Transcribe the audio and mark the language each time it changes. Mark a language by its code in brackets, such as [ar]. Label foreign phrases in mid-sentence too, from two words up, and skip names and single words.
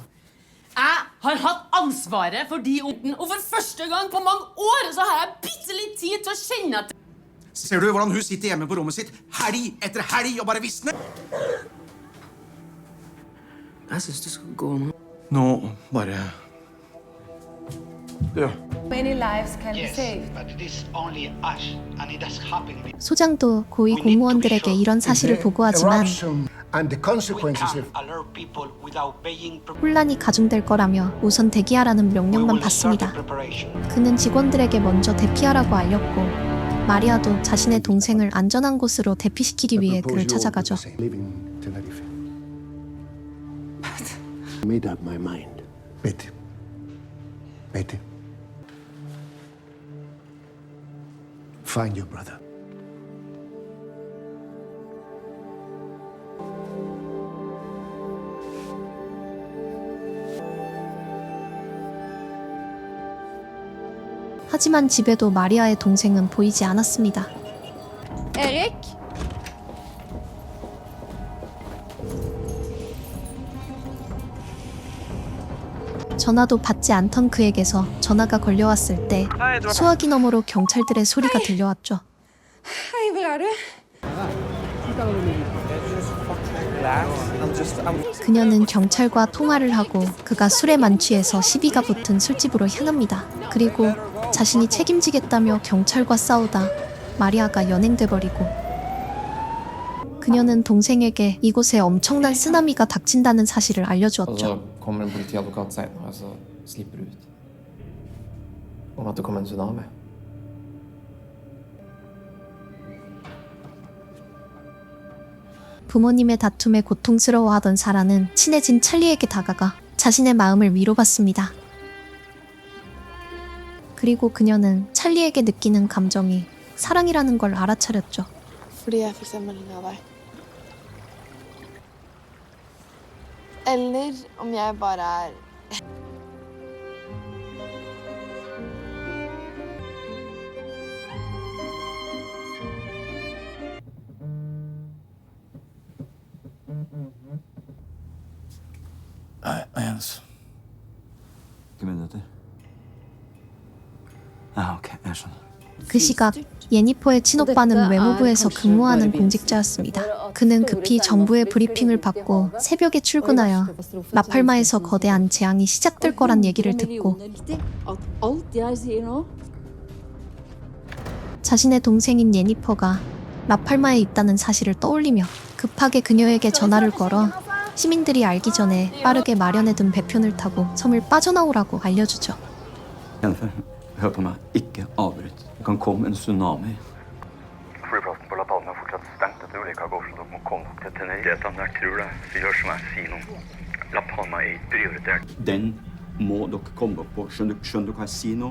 [no] Jeg har hatt ansvaret for de ungene, og for første gang på mange år så har jeg bitte litt tid til å kjenne at Ser du hvordan hun sitter hjemme på rommet sitt helg etter helg og bare visner? Jeg synes du skal gå nå. Nå bare Ja. [en] Many lives can be saved. But it is only us, and it has happened. [ko] 소장도 고위 공무원들에게 이런 사실을 보고하지만 [en] Eruption and the consequences of Alert people without paying [ko] 혼란이 가중될 거라며 우선 대기하라는 명령만 받습니다. 그는 직원들에게 먼저 대피하라고 알렸고 마리아도 자신의 동생을 안전한 곳으로 대피시키기 위해 그를 찾아가죠. [en] Living Tenerife. Made up my mind. Vete. Vete. Find your brother. [ko] 하지만 집에도 마리아의 동생은 보이지 않았습니다. Erik? 전화도 받지 않던 그에게서 전화가 걸려왔을 때 수화기 너머로 경찰들의 소리가 들려왔죠. [no] Hei, hvor er du? [ko] 그녀는 경찰과 통화를 하고 그가 술에 만취해서 시비가 붙은 술집으로 향합니다. 그리고 자신이 책임지겠다며 경찰과 싸우다 마리아가 연행돼 버리고 그녀는 동생에게 이곳에 엄청난 쓰나미가 닥친다는 사실을 Og 알려주었죠. [no] så kommer en politiadvokat senere, og så slipper du ut. Om at det kommer en tsunami. [ko] 부모님의 다툼에 고통스러워하던 사라는 친해진 찰리에게 다가가 자신의 마음을 위로받습니다. 그리고 그녀는 찰리에게 느끼는 감정이 사랑이라는 걸 알아차렸죠. [no] Fordi jeg fikk se melding av deg. Eller om jeg bare er Jens. Ok, jeg skjønner. [ko] 그 시각 예니퍼의 친오빠는 외무부에서 근무하는 공직자였습니다. 그는 급히 정부의 브리핑을 받고 새벽에 출근하여 라팔마에서 거대한 재앙이 시작될 거란 얘기를 듣고 자신의 동생인 예니퍼가 라팔마에 있다는 사실을 떠올리며 급하게 그녀에게 전화를 걸어 시민들이 알기 전에 빠르게 마련해둔 배편을 타고 섬을 빠져나오라고 알려주죠. [no] Jennifer, hør på meg. Ikke avbryt. Det kan komme en tsunami. Flyplassen på La Palma er fortsatt stengt etter ulykken i går, så dere må komme dere til Tenerife. Jeg tror det. Vi gjør som jeg sier nå. La Palma er ikke prioritert. Den må dere komme dere på. Skjønner du hva jeg sier nå?